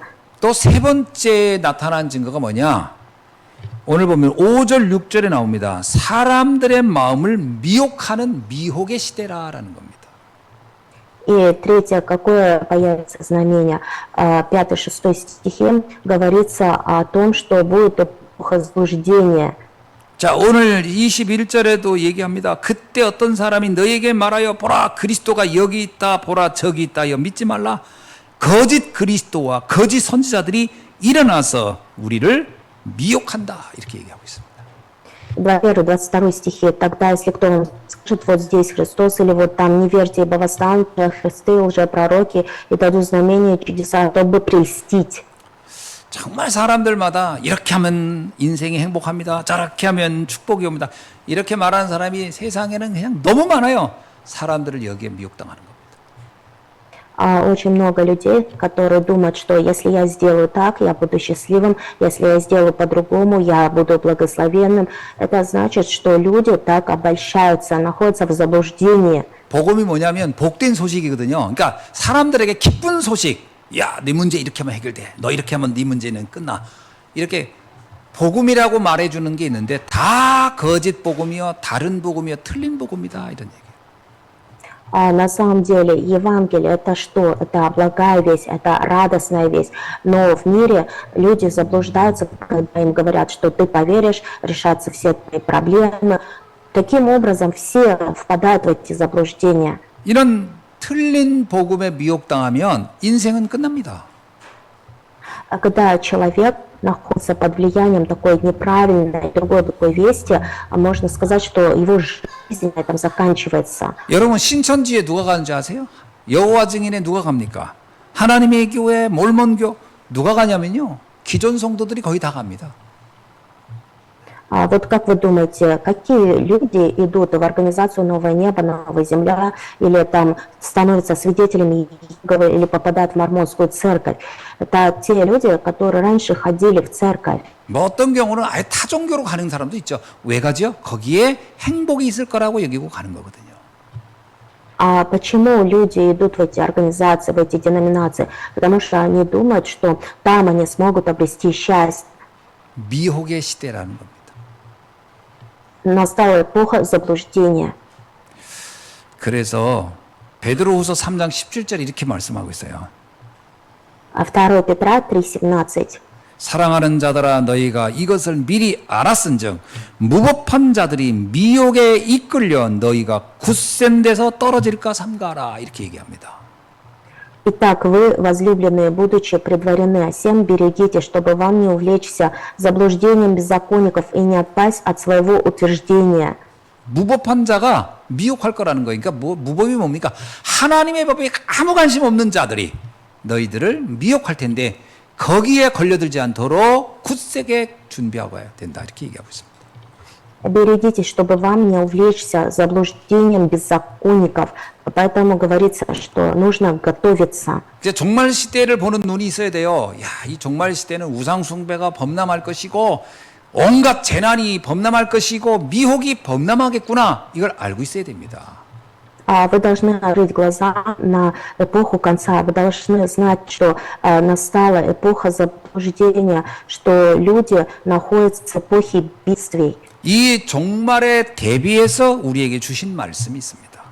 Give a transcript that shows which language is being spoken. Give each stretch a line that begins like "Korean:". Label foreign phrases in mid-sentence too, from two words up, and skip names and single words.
Korean: 또 세 번째 나타난 증거가 뭐냐? 오늘 보면 5절, 6절에 나옵니다. 사람들의 마음을 미혹하는 미혹의 시대라라는 겁니다.
Russian: И третье, какое появится знамение, 5-6 стихи, говорится о том, что будет эпоха заблуждения.
Korean: 자, 오늘 21절에도 얘기합니다. 그때 어떤 사람이 너에게 말하여 보라 그리스도가 여기 있다 보라 저기 있다 믿지 말라. 거짓 그리스도와 거짓 선지자들이 일어나서 우리를 미혹한다. 이렇게 얘기하고 있습니다.
Russian: 21-22 стихи. Тогда, если кто вам скажет, вот здесь Христос, или вот там, не верьте, ибо восстанут Христы, лжепророки, и дадут знамения и чудеса, чтобы прельстить.
Korean: 정말 사람들마다 이렇게 하면 인생이 행복합니다. 저렇게 하면 축복이 옵니다. 이렇게 말하는 사람이 세상에는 그냥 너무 많아요. 사람들을 여기에 미혹당하는 겁니다.
Russian: Очень много людей, которые думают, что если я сделаю так, я буду счастливым, если я сделаю по-другому, я буду благословенным. Это значит, что люди так обольщаются, находятся в заблуждении.
Korean: 복음이 뭐냐면 복된 소식이거든요. 그러니까 사람들에게 기쁜 소식. 야, 네 문제 이렇게 하면 해결돼. 너 이렇게 하면 네 문제는 끝나. 이렇게 복음이라고 말해주는 게 있는데 다 거짓 복음이요, 다른 복음이요, 틀린 복음이다 이런 얘기.
Russian: На самом деле Евангелие это что? Это благая весть, это радостная весть. Но в мире люди заблуждаются, когда им говорят, что ты поверишь, решатся все твои проблемы. Таким образом все впадают в эти заблуждения.
Korean: 이런 틀린 복음에 미혹당하면 인생은 끝납니다.
Russian: А когда человек находится под влиянием такой неправильной, другой такой вести, можно сказать, что его жизнь на этом заканчивается.
Korean: 여러분 신천지에 누가 가는지 아세요? 여호와 증인에 누가 갑니까? 하나님의 교회, 몰몬교 누가 가냐면요. 기존 성도들이 거의 다 갑니다.
Russian: Вот как вы думаете, какие люди идут в организацию «Новое небо», «Новая земля» или там становятся свидетелями Иеговы или попадают в мормонскую церковь? Это те люди, которые раньше ходили в церковь.
Korean: 뭐 어떤 경우는 아예 타종교로 가는 사람도 있죠. 왜 가죠? 거기에 행복이 있을 거라고 여기고 가는 거거든요.
Russian: А почему люди идут в эти организации, в эти деноминации? Потому что они думают, что там они смогут обрести счастье.
Korean: 미혹의 시대라는 겁니다.
Russian: Настала эпоха заблуждения.
Korean: 그래서 베드로후서 3장 17절 이렇게 말씀하고 있어요.
Russian: А 2 Петра 3:17.
Korean: 사랑하는 자들아 너희가 이것을 미리 알았은즉 무법한 자들이 미혹에 이끌려 너희가 굳센 데서 떨어질까 삼가라 이렇게 얘기합니다.
Russian: Итак, вы, возлюбленные, будучи предварены, всем берегите, чтобы вам не увлечься заблуждением беззаконников и не отпасть от своего утверждения.
Korean: 무법한 자가 미혹할 거라는 거예요. 그러니까 무법이 뭡니까? 하나님의 법에 아무 관심 없는 자들이 너희들을 미혹할 텐데 거기에 걸려들지 않도록 굳세게 준비하고 된다. 이렇게 얘기하고 있습니다.
Russian: Берегитесь, чтобы вам не увлечься заблуждением беззаконников. Поэтому говорится, что нужно готовиться.
Korean: 이제 종말 시대를 보는 눈이 있어야 돼요. 야, 이 종말 시대는 우상 숭배가 범람할 것이고 온갖 재난이 범람할 것이고 미혹이 범람하겠구나. 이걸 알고 있어야 됩니다.
Russian: Вы должны открыть глаза на эпоху конца. Вы должны знать, что настала эпоха заблуждения, что люди находятся в эпохе бедствий.
Korean: 이 종말에 대비해서 우리에게 주신 말씀이 있습니다.